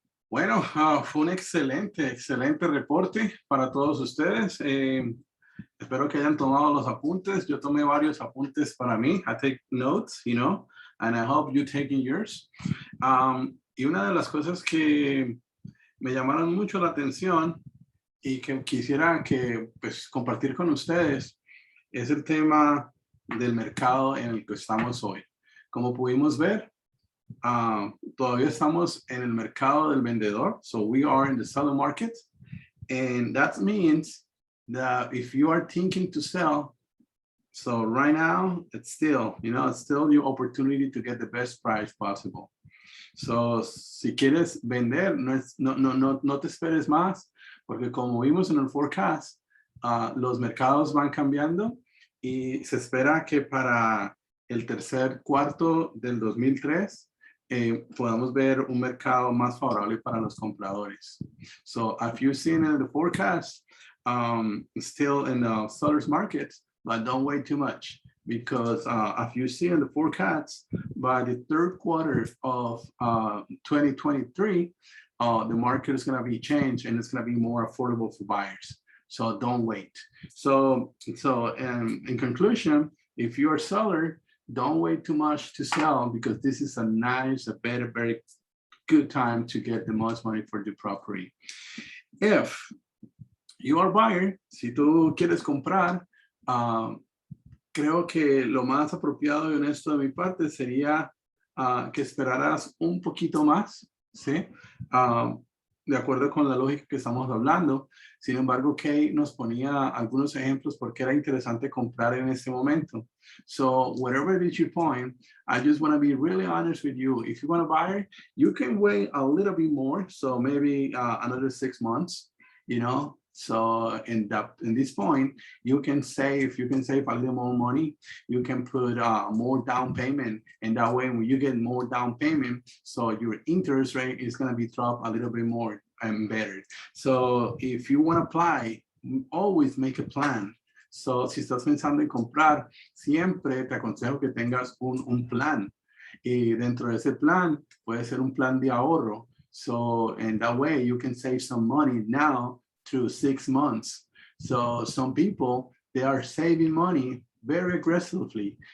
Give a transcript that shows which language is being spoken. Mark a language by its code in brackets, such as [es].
[es] Bueno, fue un excelente reporte para todos ustedes. Espero que hayan tomado los apuntes. Yo tomé varios apuntes para mí. [en] I take notes, and I hope you taking yours. [es] Y una de las cosas que me llamaron mucho la atención y que quisiera compartir con ustedes es el tema del mercado en el que estamos hoy. Como pudimos ver, todavía estamos en el mercado del vendedor. [en] So we are in the seller market. And that means that if you are thinking to sell, so right now, it's still your opportunity to get the best price possible. [es] So, si quieres vender, no te esperes más, porque como vimos en el forecast, los mercados van cambiando y se espera que para el tercer cuarto del 2003 podamos ver un mercado más favorable para los compradores. [en] So, if you've seen in the forecast, still in the seller's market, but don't wait too much. Because if you see in the forecast, by the third quarter of 2023, the market is going to be changed and it's going to be more affordable for buyers. So don't wait. So in conclusion, if you're a seller, don't wait too much to sell, because this is very good time to get the most money for the property. If you are a buyer, [es] si tú quieres comprar, creo que lo más apropiado y honesto de mi parte sería que esperaras un poquito más, ¿sí? De acuerdo con la lógica que estamos hablando. Sin embargo, Kate nos ponía algunos ejemplos porque era interesante comprar en este momento. [en] So whatever it is your point, I just want to be really honest with you. If you want to buy, you can wait a little bit more. So maybe another 6 months, So in this point, you can save a little more money. You can put more down payment, and that way when you get more down payment, so your interest rate is going to be dropped a little bit more and better. So if you want to apply, always make a plan. [es] So, si estás pensando en comprar, siempre te aconsejo que tengas un plan. Y dentro de ese plan, puede ser un plan de ahorro. [en] So, in that way, you can save some money now through 6 months. So, some people, they are saving money very aggressively.